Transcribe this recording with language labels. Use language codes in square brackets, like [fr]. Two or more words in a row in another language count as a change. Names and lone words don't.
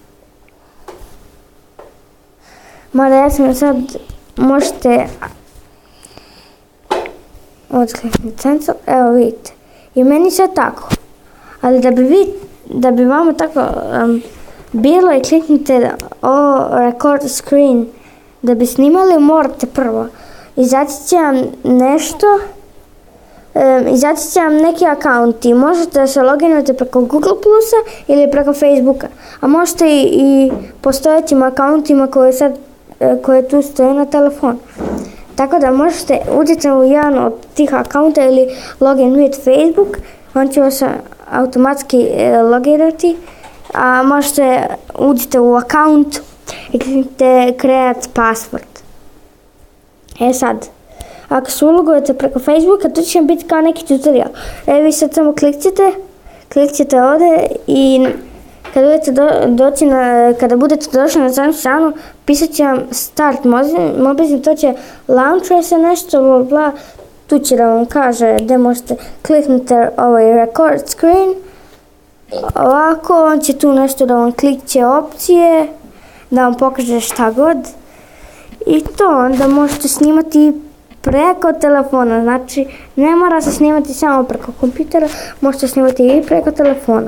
[bs] Mada ja sam sad, možete odkliknuti sensor, evo vidite. I meni sve tako, ali da bi vama tako bilo i kliknite [en] record screen, [bs] da bi snimali morate prvo. Izaći će vam nešto, izaći će vam neki akaunti, možete da se loginujete preko Google Plusa ili preko Facebooka, a možete i postojećim akauntima koje tu stoje na telefonu. Tako da možete uđeti u jedan od tih akaunta ili [en] login with Facebook, [bs] on će vas automatski logirati, a možete uđite u akaunt i kliknite [en] create password. [bs] Sad, ako se ulogujete preko Facebooka, tu će biti kao neki tutorial. Vi sad samo klikćete ovdje i kada budete došli na samom stranu, pisat će vam start Mobizen, to će launchuje se nešto, bla, tu će da vam kaže gdje možete kliknite ovaj [en] record screen. [bs] Ovako, on će tu nešto da vam klikće opcije, da vam pokaže šta god. I to onda možete snimati preko telefona, znači ne mora se snimati samo preko kompjutera, možete snimati i preko telefona.